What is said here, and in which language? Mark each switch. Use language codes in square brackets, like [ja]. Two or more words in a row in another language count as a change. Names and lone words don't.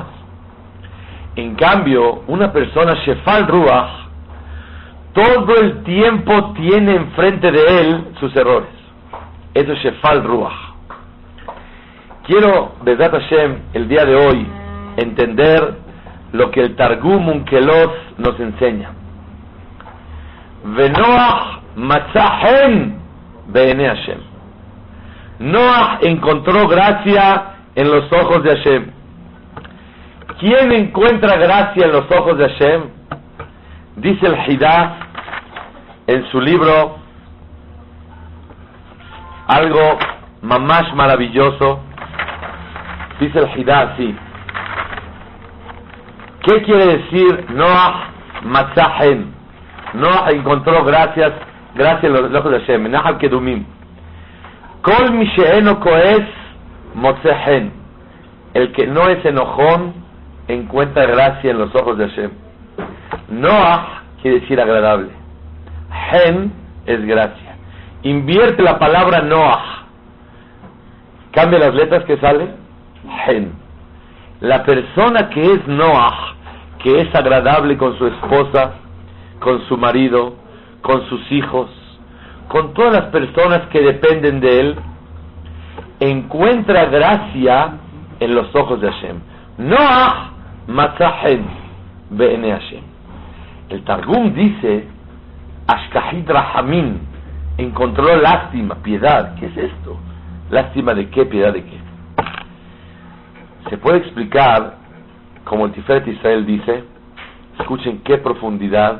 [es] En cambio, una persona [he] שפל רוח [es] todo el tiempo tiene enfrente de él sus errores. Eso es [he] שפל רוח. [es] Quiero, [he] בעזרת השם, [es] el día de hoy, entender lo que el Targum Unkelos nos enseña. [he] ונח מצא חן בעיני השם. [es] Noach encontró gracia en los ojos de Hashem. ¿Quién encuentra gracia en los ojos de Hashem? Dice el Hidá en su libro algo mamash maravilloso. Dice el Hidá así: ¿qué quiere decir [he] נח מצא חן? [es] Noach encontró gracia en los ojos de Hashem. Nahal Kedumim. [he] כל מי שאינו כועס מוצא חן. [es] El que no es enojón encuentra gracia en los ojos de Hashem. Noach quiere decir agradable. Hen es gracia. Invierte la palabra Noach, cambia las letras que sale. Hen. La persona que es Noach, que es agradable con su esposa, con su marido, con sus hijos, con todas las personas que dependen de él, encuentra gracia en los ojos de Hashem. [he] נח מצא חן בעיני השם. [es] El Targum dice, [arc] אשכחית רחמין, [es] encontró lástima, piedad. ¿Qué es esto? ¿Lástima de qué? ¿Piedad de qué? Se puede explicar, como el Tiferet Israel dice, escuchen qué profundidad.